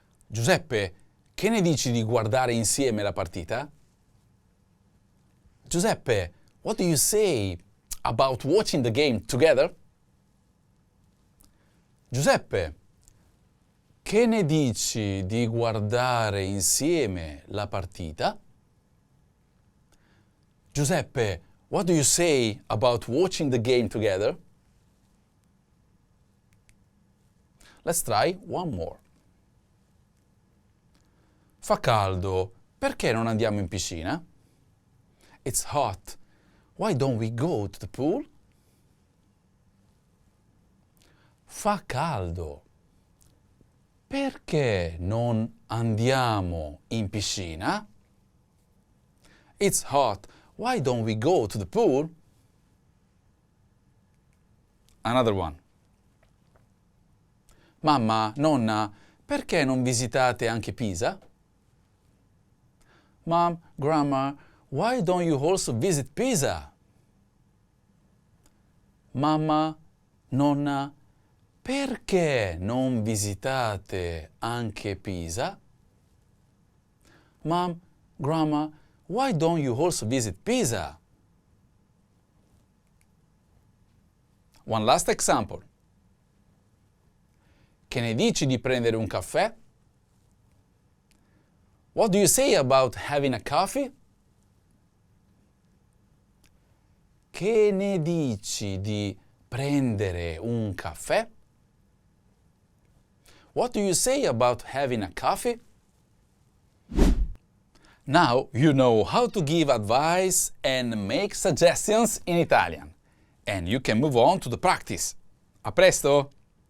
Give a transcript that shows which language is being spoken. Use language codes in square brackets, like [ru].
[it] Giuseppe, che ne dici di guardare insieme la partita? [en] Giuseppe, what do you say about watching the game together? [it] Giuseppe, che ne dici di guardare insieme la partita? [en] Giuseppe, what do you say about watching the game together? Let's try one more. [it] Fa caldo, perché non andiamo in piscina? [en] It's hot. Why don't we go to the pool? [it] Fa caldo. Perché non andiamo in piscina? [en] It's hot. Why don't we go to the pool? Another one. [it] Mamma, nonna, perché non visitate anche Pisa? [en] Mom, Grandma, why don't you also visit Pisa? [it] Mamma, nonna, perché non visitate anche Pisa? [en] Mom, Grandma, why don't you also visit Pisa? One last example. [it] Che ne dici di prendere un caffè? [en] What do you say about having a coffee? [it] Che ne dici di prendere un caffè? [en] What do you say about having a coffee? Now you know how to give advice and make suggestions in Italian. And you can move on to the practice. [it] A presto!